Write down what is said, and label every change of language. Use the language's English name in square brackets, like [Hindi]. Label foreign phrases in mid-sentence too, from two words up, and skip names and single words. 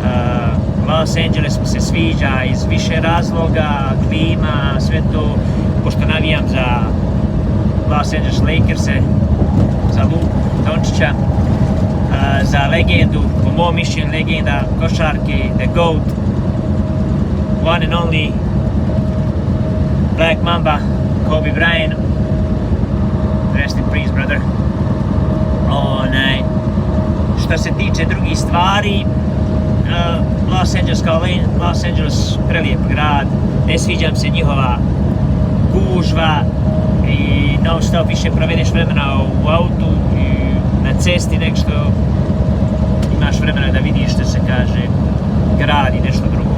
[Croatian] Los Angeles mi se sviđa iz više razloga, klima, sve to, pošto navijam za Los Angeles Lakers-e, za Luku Dončića, za legendu, po mom mišljenju legenda košarke, [English] the GOAT, one and only Black Mamba, Kobe Bryant. Rest in peace, brother. [Croatian] Što se tiče drugih stvari, Los Angeles kao Los Angeles, prelijep grad, ne sviđa mi se njihova gužva i non stop više provedeš vremena u autu i na cesti nek što imaš vremena da vidiš, što se kaže, grad i nešto drugo.